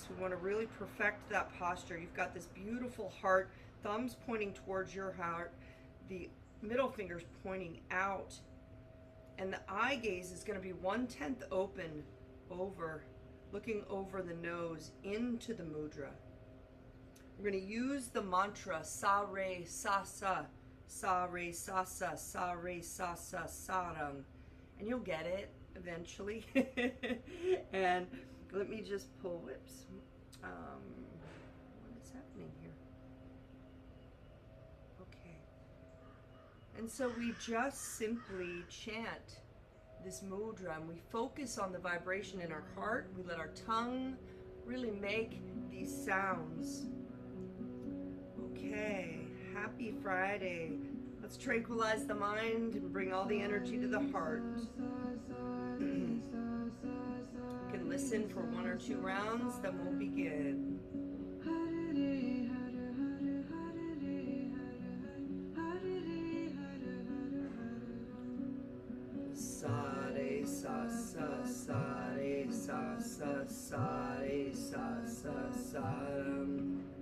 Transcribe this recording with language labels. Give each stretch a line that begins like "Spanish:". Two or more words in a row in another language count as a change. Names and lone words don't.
English: We want to really perfect that posture. You've got this beautiful heart, thumbs pointing towards your heart, the middle finger's pointing out, and the eye gaze is going to be 1/10 open, over, looking over the nose into the mudra. We're going to use the mantra
Punjabi: sa re sa sa, sa re sa sa, sa re sa sa, sarang,
English: and you'll get it eventually. And let me just pull whips. What is happening here? Okay. And so we just simply chant this mudra, and we focus on the vibration in our heart. We let our tongue really make these sounds. Okay, Happy Friday. Let's tranquilize the mind and bring all the energy to the heart. You can listen for 1 or 2 rounds, then we'll begin.
Punjabi: Sa re sa sa sa re sa sa sa re sa sa sa ram.